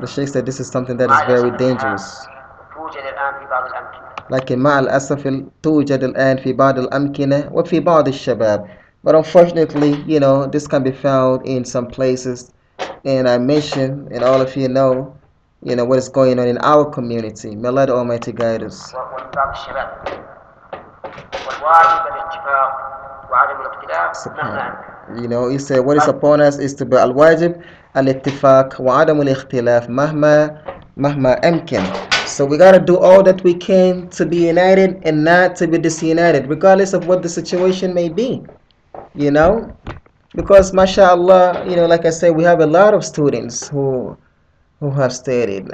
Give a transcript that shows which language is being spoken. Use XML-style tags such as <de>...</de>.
<en>The Shaykh said this is something that is very dangerous.</en> <ar>توجد الآن في بعض الأمكنة. لكن مع الأسف توجد الآن في بعض الأمكنة وفي بعض الشباب.</ar> <en>But unfortunately, this can be found in some places. And I mentioned, and all of you know, what is going on in our community. May Allah the Almighty guide us.</en> <ar>ومن بعض الشباب. والواجب الاتفاق وعدم الاختلاف مهما</ar> <en>He said what is upon us is to be</en> <ar>al-wajib al-ittifaq wa adam al-ikhtilaf mahma amkin.</ar> <en>So we gotta do all that we can to be united and not to be disunited, regardless of what the situation may be. You know, because mashallah, like I said, we have a lot of students who have studied.</en>